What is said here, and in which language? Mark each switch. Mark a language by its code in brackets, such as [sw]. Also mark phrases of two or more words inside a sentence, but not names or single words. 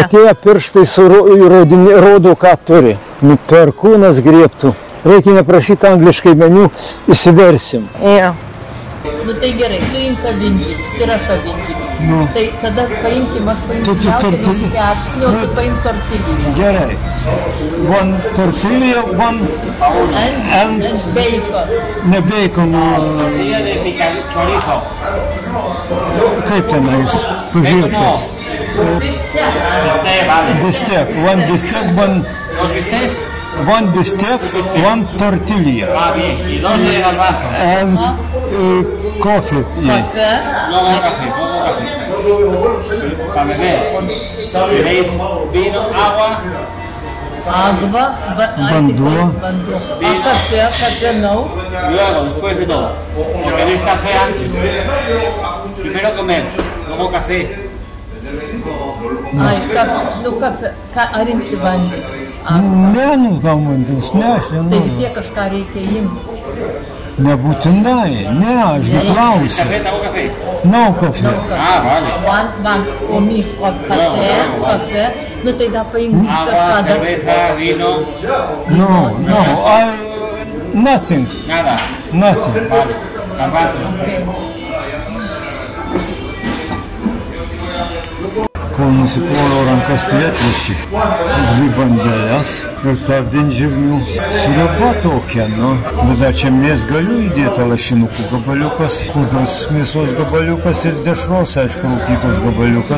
[lt] atėję pirštai rodo, ką turi. Nu, perkūnas griebtų. Reikia neprašyti angliškai meniu, įsiversim. Jo. Nu tai gerai, tu imk avinžirį, ir aš avinžirį. Nu. Tai tada paimkim, aš paimsiu jautienos kepsnį, o tu paimk tortilją. Gerai. [en] One tortilla, one And bacon. [lt] ne bacon. [es] Tortilla de chorizo. [lt] Kaip tenais? Pažiūrėkit. [es] Bistec, vale. [en] Bistec. One bistec, [es] Dos bistecs. [en] one bistec, one tortilla. [es] Va bien. Y dos de garbanzo. [en] And coffee. [es] Café. Luego café, Para beber. Queréis vino, agua. [pt] Água. [lt] Vanduo. [pt] Café não. [es] Luego, después de todo. Si queréis café antes. Primero comer, luego café. [pt] Ai, café. [lt] Ar imsi vandenį? Ne, nu, gal mandus, ne, aš Tai vis nenoriu. tiek kažką reikia imti. Nebūtinai, ne, aš gi klausiu. [es] Café, te hago café. [en] No coffee. [es] Ah, vale. Man comi café. [lt] Nu tai da paimk [es] Agua, [lt] kažką dar. [es] cerveza, vino. [en] No, nothing, [es] Nada. [en] nothing. [es] Vale. Garbanzo. [lt] Kol nusiploviau rankas, tai atveši 2 bandelės ir tą vinžirnių sriuba tokia, nu. Bet čia mės galiu įdėti lašinukų gabaliukas, kūdos mėsos gabaliukas ir dešros, aišku, rūkytos gabaliukas.